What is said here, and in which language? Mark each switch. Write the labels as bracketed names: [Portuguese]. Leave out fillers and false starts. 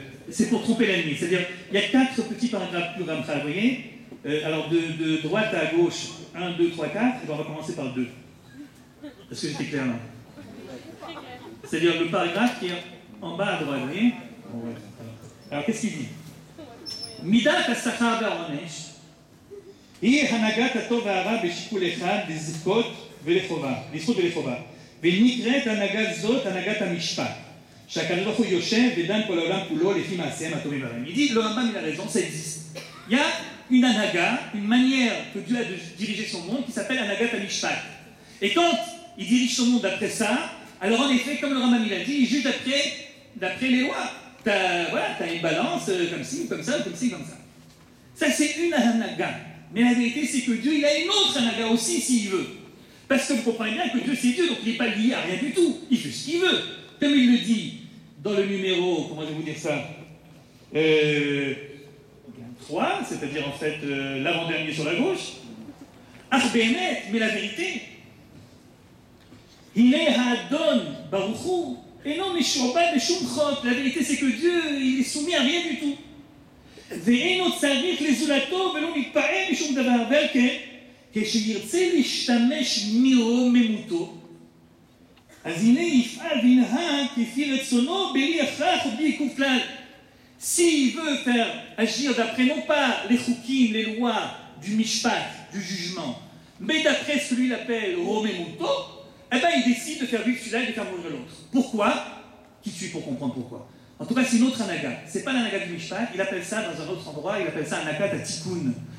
[French] c'est pour tromper l'ennemi, c'est-à-dire, il y a 4 petits paragraphes du Ramchal, vous voyez? Alors de droite à gauche, 1, 2, 3, 4, et on va commencer par 2. Est-ce que j'étais clair là? C'est-à-dire le paragraphe qui est en bas à droite, vous voyez? Alors qu'est-ce qu'il dit? [Hebrew] Midat השכר והעונש היא הנהגת הטוב והרע בשיקול אחד לזכות ולחובה, ונקראת הנהגת זאת הנהגת המשפט, שהקדוש ברוך הוא יושב ודן כל העולם כולו לפי מעשיהם הטובים והרעים. [French] Il dit, le Rambam il a raison, ça existe. Il y a une anaga, une manière que Dieu a de diriger son monde qui s'appelle anagat amishpat. Et quand il dirige son monde d'après ça, alors en effet, comme le Rambam il a dit, il juge d'après les lois. T'as une balance comme ci, comme ça, comme ci, comme ça. Ça, c'est une anaga. Mais la vérité, c'est que Dieu, il a une autre anaga aussi, s'il veut. Parce que vous comprenez bien que Dieu, c'est Dieu, donc il n'est pas lié à rien du tout. Il fait ce qu'il veut. Comme il le dit dans le numéro, comment je vais vous dire ça 3, c'est-à-dire en fait l'avant-dernier sur la gauche. Behemet, mais la vérité. Il est Hadon Baruchou. Et non, mais la vérité, c'est que Dieu, il est soumis à rien du tout. [Hebrew] ואינו צריך לזולתו ולא מתפעל משום דבר, ועל כן, כשירצה להשתמש מרוממותו, אז הנה יפעל וינהג כפי רצונו בלי הכרח ובלי עיכוב כלל. [French] S'il veut faire agir d'après non pas les choukim, les lois du mishpat, du jugement, mais d'après ce que lui appelle romemuto, eh ben il décide de faire vivre celui-là et de faire mourir l'autre. Pourquoi? Qui tue pour comprendre pourquoi. En tout cas, c'est une autre anaga. C'est pas l'anaga du mishpat, il appelle ça dans un autre endroit, il appelle ça anaga à tikkun.